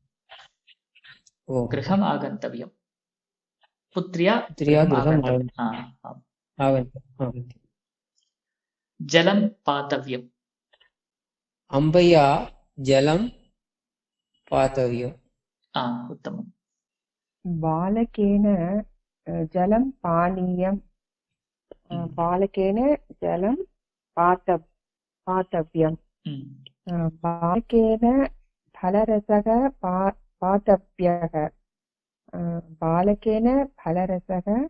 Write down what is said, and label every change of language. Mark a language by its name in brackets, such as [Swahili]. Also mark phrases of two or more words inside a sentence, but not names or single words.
[Sanskrit] गृहम् आगन्तव्यम्, पुत्र्या गृहम् आगन्तव्यम्. जलम् पातव्यम्. अम्बया जलम् पातव्यम्. உத்தமம். बालकेन जलं पानीयं, बालकेन जलं पातव्यं, बालकेन फलरसः पातव्यः, बालकेन फलरसः